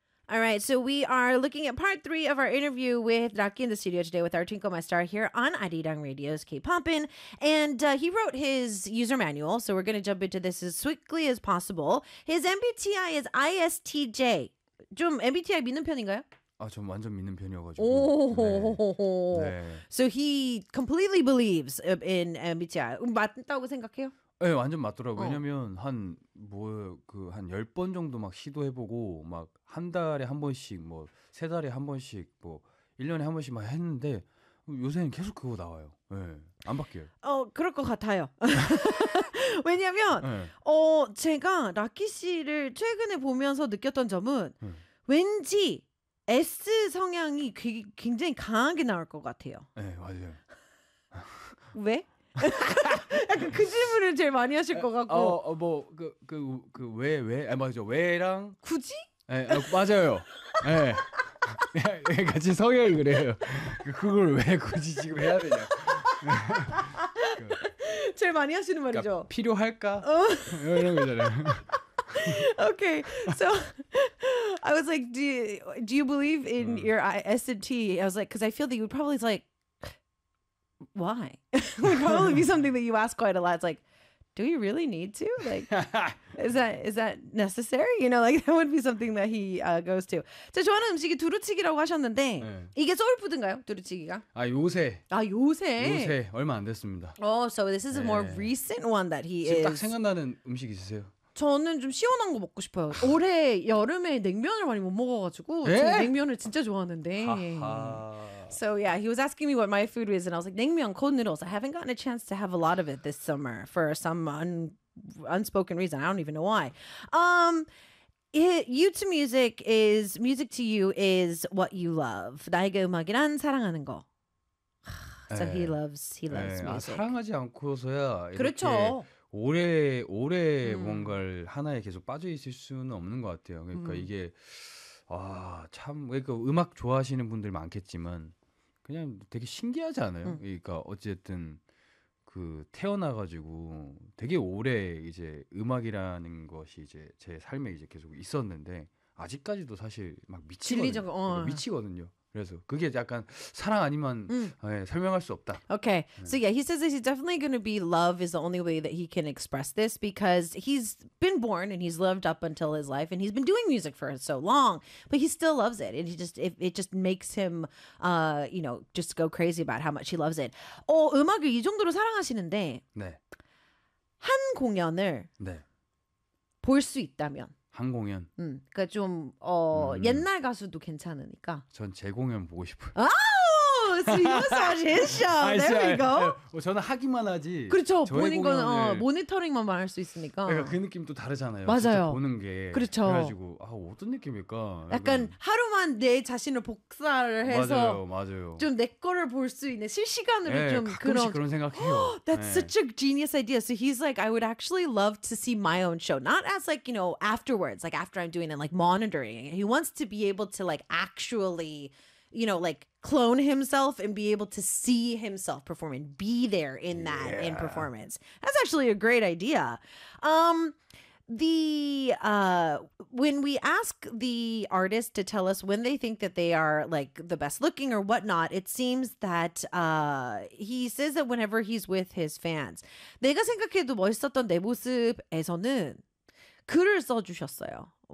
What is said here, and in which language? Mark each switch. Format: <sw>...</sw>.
<en>All right, so we are looking at part three of our interview with Rocky in the studio today with our Twinkle My Star here on Arirang Radio's Kate Pompin. And he wrote his user manual, so we're going to jump into this as quickly as possible. His MBTI is ISTJ.</en> <ko>좀 MBTI 믿는 편인가요? 아, 전 완전 믿는 편이어가지고.</ko> <en>오, 네. 네. So he completely believes in MBTI.</en> <ko>맞다고 생각해요? 네, 완전 맞더라고요. 왜냐면 한 뭐 그 한 10번 정도 막 시도해보고 막 한 달에 한 번씩 뭐 세 달에 한 번씩 뭐 1년에 한 번씩 막 했는데 요새는 계속 그거 나와요. 네, 안 바뀌어요. 그럴 것 같아요. 왜냐면 네. 제가 라키 씨를 최근에 보면서 느꼈던 점은 왠지 S 성향이 굉장히 강하게 나올 것 같아요. 네, 맞아요. 왜? 약간 그 질문을 제일 많이 하실 것 같고 뭐 그 왜 왜 아 맞죠 왜랑 굳이 예 맞아요 예 네. 같이 성향이 그래요 그걸 왜 굳이 지금 해야 되냐 제일 많이 하시는 말이죠 그러니까 필요할까 이런 거잖아요</ko> <en>오케이 okay, so I was like do you believe in your ISTJ I was like because I feel that you would probably like why would probably be something that you ask quite a lot it's like do we really need to like is that necessary you know like that would be something that he goes to</en> <ko>자 좋아하는 음식이 두루치기라고 하셨는데</ko> <en>네.</en> <ko>이게 소울푸드인가요 두루치기가 아 요새 아 요새 요새 얼마 안 됐습니다</ko> <en>oh so this is 네. a more recent one that he</en> <ko>지금</ko> <en>is</en> <ko>딱 생각나는 음식 있으세요 저는 좀 시원한 거 먹고 싶어요 올해 여름에 냉면을 많이 못 먹어가지고 네? 제가 냉면을 진짜 좋아하는데</ko> <en>So yeah, he was asking me what my food is, and I was like, 냉면, cold noodles. I haven't gotten a chance to have a lot of it this summer for some unspoken reason. I don't even know why. You to music is, music to you is what you love.</en> <ko>나에게 음악이란 사랑하는 거.</ko> <en>So 네. he loves 네. music.</en> <ko>아, 사랑하지 않고서야 그렇죠. 이렇게 오래 뭔가를 하나에 계속 빠져있을 수는 없는 것 같아요. 그러니까 이게... 아, 참 그러니까 음악 좋아하시는 분들 많겠지만 그냥 되게 신기하지 않아요? 그러니까 어쨌든 그 태어나 가지고 되게 오래 이제 음악이라는 것이 이제 제 삶에 이제 계속 있었는데 아직까지도 사실 막 미치거든요. 미치거든요. 그래서 그게 약간 사랑 아니면 네, 설명할 수 없다.</ko> <en>Okay. So yeah, he says that he's definitely going to be love is the only way that he can express this because he's been born and he's lived up until his life and he's been doing music for so long, but he still loves it. And he just it just makes him you know, just go crazy about how much he loves it.</en> <ko>음악을 이 정도로 사랑하시는데 네. 한 공연을 네. 볼 수 있다면 한 공연. 그러니까 좀 옛날 가수도 괜찮으니까. 전 제 공연 보고 싶어요.</ko> <en>아, so you saw his show. There we go.</en> <ko>저는 하기만 하지. 그렇죠. 보는 건 모니터링만 할 수 있으니까. 그러니까 그 느낌도 다르잖아요. 맞아요. 진짜 보는 게. 그렇죠. 그래가지고 아 어떤 느낌일까. 약간 하루만 내 자신을 복사를 해서. 맞아요. 맞아요. 좀 내 거를 볼 수 있는 실시간으로 네, 좀 가끔씩 그런 생각해요.</ko> <en>That's 네. such a genius idea. So he's like, I would actually love to see my own show, not as like you know afterwards, like after I'm doing it, like monitoring. He wants to be able to like actually. You know, like clone himself and be able to see himself perform and be there in that yeah. in performance. That's actually a great idea. When we ask the artist to tell us when they think that they are like the best looking or whatnot, it seems that he says that whenever he's with his fans.</en> <ko>내가 생각해도 멋있었던 내 모습에서는 글을 써주셨어요.</ko>